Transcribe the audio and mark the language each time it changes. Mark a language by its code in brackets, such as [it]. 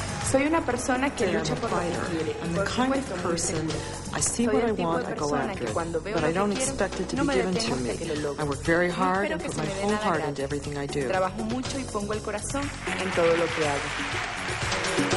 [es] Soy una persona que lucha por lo que quiere. [en] I'm the kind of person, I see what I want, I go after it, but I don't expect it to be given to me. I work very hard and put my whole heart into everything I do. [es] Trabajo mucho y pongo el corazón en todo lo que hago.